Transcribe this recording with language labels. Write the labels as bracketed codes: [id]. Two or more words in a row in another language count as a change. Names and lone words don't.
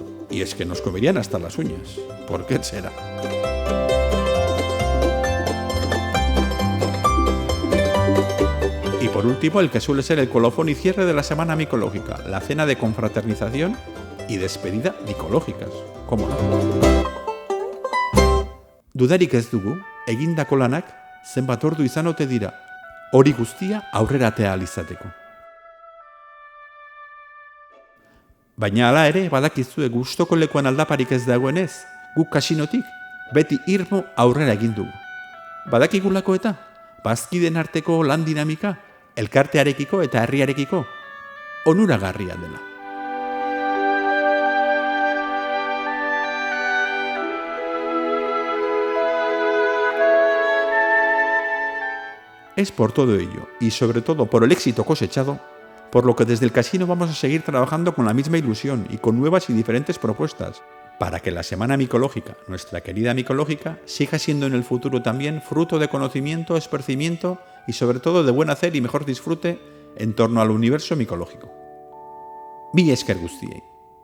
[es] Y es que nos comerían hasta las uñas. ¿Por qué será? Y por último, el que suele ser el colofón y cierre de la Semana Micológica, la cena de confraternización y despedida micológicas. ¿Cómo no? [eu] Dudarik ez dugu, egindako lanak zenbat ordu izan ote dira, hori guztia aurrera atea ahal izateko. Baina hala ere, badakizue gustoko lekuan aldaparik ez dagoenez, guk kasinotik beti irmo aurrera egin dugu. Badakigulako eta, bazkideen arteko lan dinamika, elkartearekiko eta herriarekiko onuragarria dela. [es] Es por todo ello, y sobre todo por el éxito cosechado, por lo que desde el casino vamos a seguir trabajando con la misma ilusión y con nuevas y diferentes propuestas, para que la Semana Micológica, nuestra querida micológica, siga siendo en el futuro también fruto de conocimiento, esparcimiento y sobre todo de buen hacer y mejor disfrute en torno al universo micológico. [eu] Mila esker guztiei.